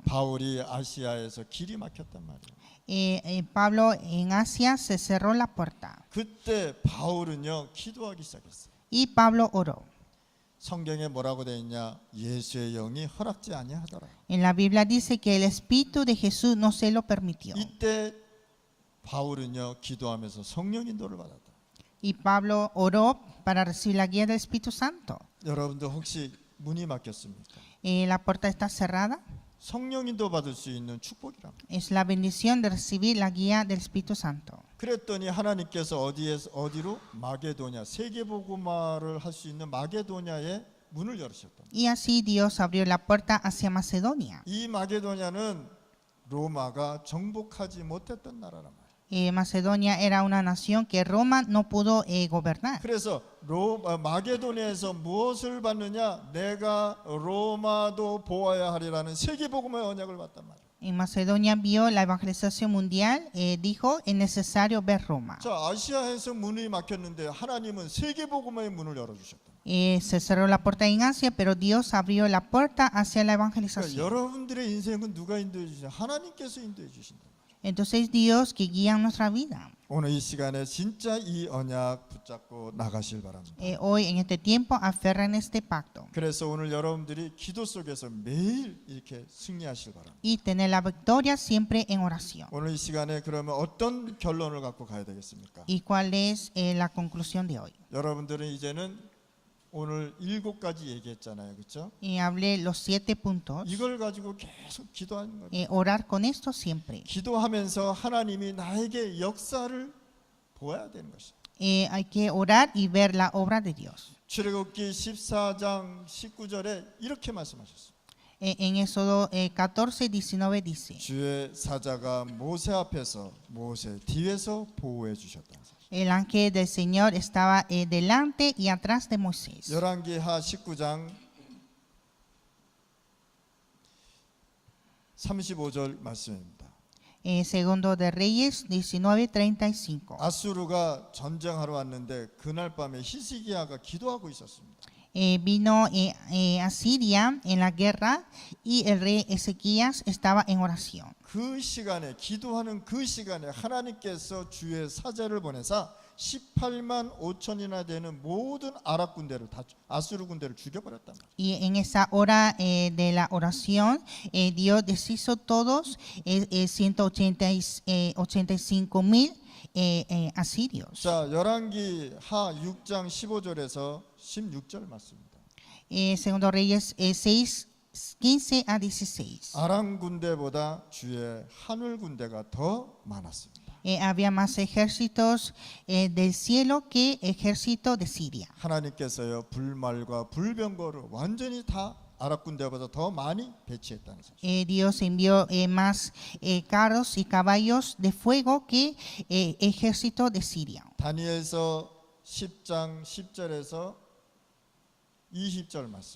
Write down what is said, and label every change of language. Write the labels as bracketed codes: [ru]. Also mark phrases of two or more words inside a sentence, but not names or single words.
[ko] 바울이 아시아에서 길이 막혔단 말이에요. [es] Pablo en Asia se cerró la puerta [ko] 그때 바울은요 기도하기 시작했어요. [es] y Pablo oró. [ko] 성경에 뭐라고 되어 있냐? 예수의 영이 허락지 아니하더라. [es] En la Biblia dice que el Espíritu de Jesús no se lo permitió. [ko] 이때 바울은요 기도하면서 성령 인도를 받았다. [es] Y Pablo oró para recibir la guía del Espíritu Santo. [ko] 여러분들 혹시 문이 막혔습니까? [es] La puerta está cerrada. [ko] 성령 인도 받을 수 있는 축복이랍니다. [es] Es la bendición de recibir la guía del Espíritu Santo. [ko] 그랬더니 하나님께서 어디로? 마게도냐, 세계복음화를 할 수 있는 마게도냐의 문을 열으셨다. [es] Y así Dios abrió la puerta hacia Macedonia. [ko] 이 마게도냐는 로마가 정복하지 못했던 나라란 말이에요. [es] Macedonia era una nación que Roma no pudo gobernar. [ko] 그래서 마게도냐에서 무엇을 받느냐? 내가 로마도 보아야 하리라는 세계복음의 언약을 받단 말이에요. [es] En Macedonia vio la evangelización mundial, dijo, es necesario ver Roma. [ko] 자, 아시아에서 문이 막혔는데 하나님은 세계복음의 문을 열어주셨다. [es] Se cerró la puerta en Asia, pero Dios abrió la puerta hacia la [ko] 그러니까 [es] evangelización. [ko] 여러분들의 인생은 누가 인도해 주시냐? 하나님께서 인도해 주신다. [es] Entonces Dios que guía nuestra vida. [ko] 오늘 이 시간에 진짜 이 언약 붙잡고 나가실 바랍니다. [es] Hoy en este tiempo aferran este pacto [ko] 그래서 오늘 여러분들이 기도 속에서 매일 이렇게 승리하실 바랍니다. [es] y tener la victoria siempre en oración. [ko] 오늘 이 시간에 그러면 어떤 결론을 갖고 가야 되겠습니까? [es] ¿Y cuál es la conclusión de hoy? [ko] 여러분들은 이제는 오늘 7가지 얘기했잖아요. 그렇죠? [es] Hablé los 7 puntos. [ko] 이걸 가지고 계속 기도하는 거예요. [es] Orar con esto siempre. [ko] 기도하면서 하나님이 나에게 역사를 보아야 되는 것이에요. [es] Hay que orar y ver la obra de Dios. [ko] 출애굽기 14장 19절에 이렇게 말씀하셨어요. [es] En Éxodo 14:19 dice: [ko] 주의 사자가 모세 앞에서 모세 뒤에서 보호해 주셨다. [es] El ángel del Señor estaba delante y atrás de Moisés. [ko] 열왕기하 19장 35절 말씀입니다. [es] Segundo de Reyes 19:35. [ko] 아수르가 전쟁하러 왔는데 그날 밤에 히스기야가 기도하고 있었습니다. [es] Vino a Siria en la guerra y el rey Ezequías estaba en oración. [ko] 그 시간에 기도하는 그 시간에 하나님께서 주의 사자를 보내사 18만 5천이나 되는 모든 아랍 군대를 다 아수르 군대를 죽여버렸단 말이에요. [es] Y en esa hora de la oración, Dios deshizo todos 185,000 asirios. [ko] 자, 열왕기하 6장 15절에서 16절 맞습니다. [es] Segundo Reyes 6:15 a 16. [ko] 아람 군대보다 주의 하늘 군대가 더 많았습니다. [es] Había más ejércitos del cielo que ejército de Siria. [ko] 하나님께서요 불말과 불병거를 완전히 다 아랍 군대보다 더 많이 배치했다는 사실. [es] Dios envió más carros y caballos de fuego que ejército de Siria. [ko] 다니엘서 10장 10절에서 20절 말씀.